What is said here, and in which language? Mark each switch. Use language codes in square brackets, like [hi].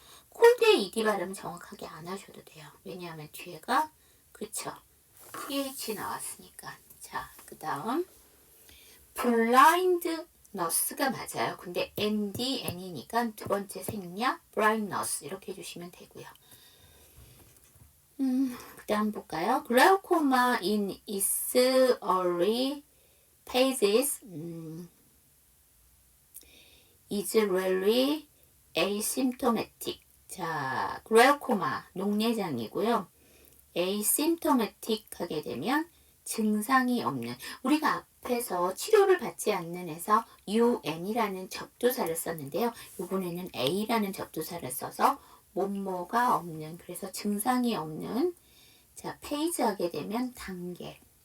[ko] 콜드에 ed 발음 정확하게 안 하셔도 돼요. 왜냐하면 뒤에가 그쵸, th 나왔으니까. 자, 그 다음 blindness가 맞아요. 근데 n이니까 두 번째 생략 blindness 이렇게 해주시면 되고요. 그 다음 볼까요? [en] glaucoma in its early phases is rarely asymptomatic. [ko] 자, 글라우코마, 녹내장이고요. asymptomatic 하게 되면 증상이 없는, 우리가 앞에서 치료를 받지 않는 에서 un이라는 접두사를 썼는데요. 이번에는 a라는 접두사를 써서 뭐뭐가 없는, 그래서 증상이 없는, 자, 페이지 하게 되면 단계.